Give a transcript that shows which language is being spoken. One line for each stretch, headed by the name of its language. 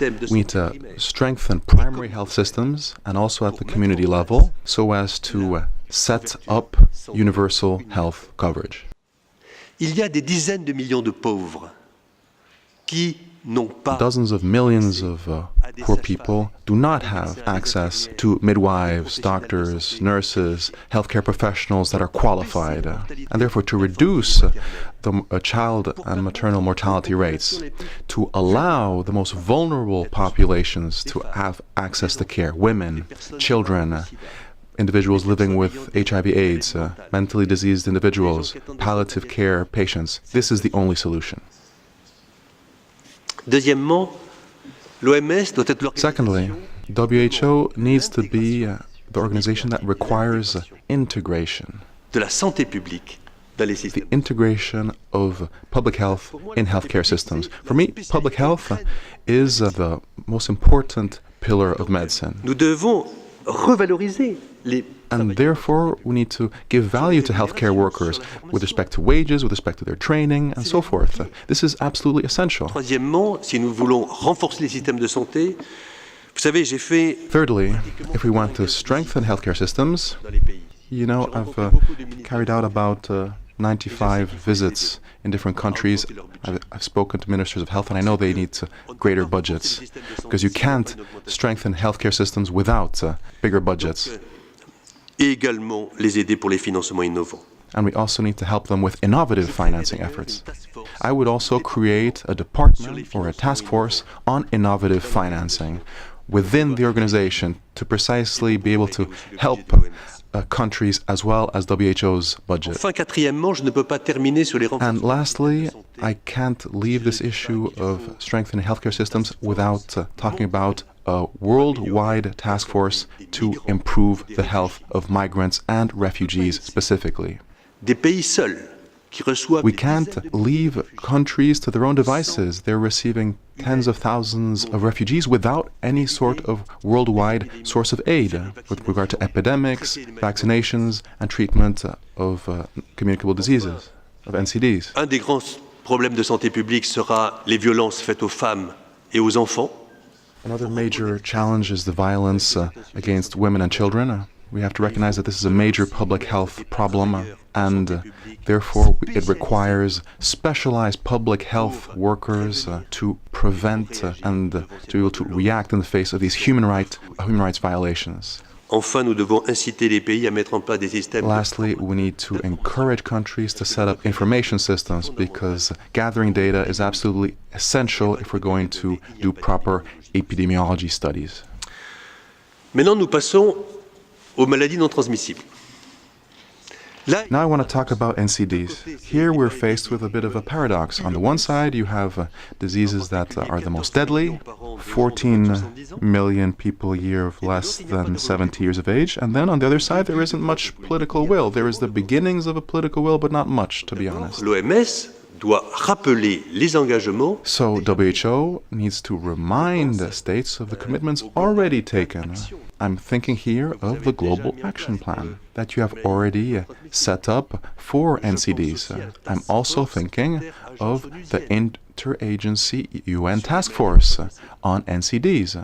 English: We need to strengthen primary health systems and also at the community level so as to set up universal health coverage.
French: Il y a des dizaines de millions de pauvres qui n'ont pas.
English: Dozens of millions of poor people do not have access to midwives, doctors, nurses, healthcare professionals that are qualified, and therefore to reduce the child and maternal mortality rates, to allow the most vulnerable populations to have access to care, women, children, individuals living with HIV/AIDS, mentally diseased individuals, palliative care patients. This is the only solution.
French: Deuxièmement, l'OMS doit être
English: Secondly, WHO needs to be the organization that requires integration.
French: De la santé publique dans les systèmes.
English: The integration of public health in healthcare systems. For me, public health is the most important pillar of medicine.
French: Nous devons revaloriser les.
English: And therefore, we need to give value to healthcare workers with respect to wages, with respect to their training, and so forth. This is absolutely essential.
French: Troisièmement, si nous voulons renforcer les systèmes de santé, vous savez, j'ai fait.
English: Thirdly, if we want to strengthen healthcare systems, you know, I've carried out about 95 visits in different countries. I've spoken to ministers of health, and I know they need greater budgets, because you can't strengthen healthcare systems without bigger budgets.
French: Et également les aider pour les financements innovants.
English: And we also need to help them with innovative financing efforts. I would also create a department or a task force on innovative financing within the organization to precisely be able to help countries as well as WHO's budget.
French: Enfin, quatrièmement, je ne peux pas terminer sur les
English: And lastly, I can't leave this issue of strengthening healthcare systems without talking about a worldwide task force to improve the health of migrants and refugees specifically.
French: Des pays seuls qui reçoivent.
English: We can't leave countries to their own devices. They're receiving tens of thousands of refugees without any sort of worldwide source of aid with regard to epidemics, vaccinations, and treatment of communicable diseases, of NCDs.
French: Un des grands problèmes de santé publique sera les violences faites aux femmes et aux enfants.
English: Another major challenge is the violence against women and children. We have to recognize that this is a major public health problem, and therefore it requires specialized public health workers to prevent and to be able to react in the face of these human rights violations.
French: Enfin, nous devons inciter les pays à mettre en place des systèmes.
English: Lastly, we need to encourage countries to set up information systems, because gathering data is absolutely essential if we're going to do proper epidemiology studies.
French: Maintenant, nous passons aux maladies non transmissibles.
English: Now I want to talk about NCDs. Here we're faced with a bit of a paradox. On the one side, you have diseases that are the most deadly, 14 million people a year of less than 70 years of age, and then on the other side, there isn't much political will. There is the beginnings of a political will, but not much, to be honest.
French: L'OMS doit rappeler les engagements.
English: So WHO needs to remind states of the commitments already taken. I'm thinking here of the Global Action Plan that you have already set up for NCDs. I'm also thinking of the Interagency UN Task Force on NCDs.